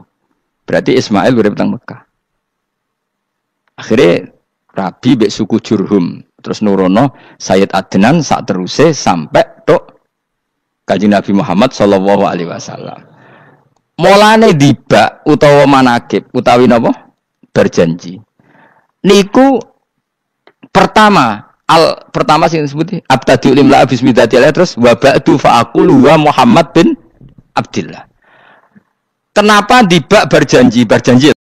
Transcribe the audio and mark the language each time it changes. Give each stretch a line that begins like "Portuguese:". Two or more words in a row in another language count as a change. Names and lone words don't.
Javanese: Berarti Ismail urip teng Mekah. Akhirnya Rabi mbek suku Jurhum terus nurono Sayyid Adnan sak teruse sampai tok Kanjeng Nabi Muhammad
Arabic: صلى الله عليه وسلم.
Javanese: Mulane dibak utawa manakib utawi napa? Berjanji. Niku pertama sing disebut
Arabic: أبتدئ الإملاء بسم الله
Javanese: terus
Arabic: وبعد فأقول
Javanese: wa Muhammad bin Abdillah. Kenapa dibak berjanji?